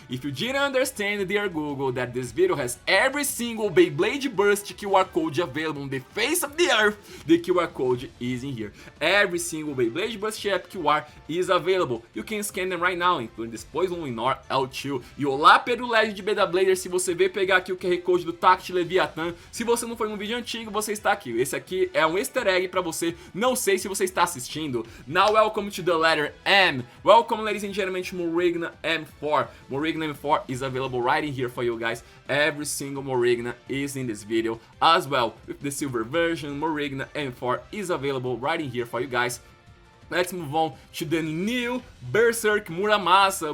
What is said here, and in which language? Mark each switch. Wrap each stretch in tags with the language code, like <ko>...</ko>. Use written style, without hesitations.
<en>If you didn't understand, dear Google, that this video has every single Beyblade Burst QR code available on the face of the earth, the QR code is in here. Every single Beyblade Burst App QR is available. You can scan them right now, including this Poison Luinor L2.</en> <pt>E olá, Pedro Legend de Beyblade, se você veio pegar aqui o QR Code do Tact Leviathan, se você não foi num vídeo antigo, você está aqui. Esse aqui é um easter egg pra você, não sei se você está assistindo.</pt> <en>Now, welcome to the letter M. Welcome, ladies and gentlemen, to Morigna M4. Morigna M4 is available right in here for you guys. Every single Morigna is in this video as well. With the silver version, Morigna M4 is available right in here for you guys. Let's move on to the new Berserk Muramasa.</en>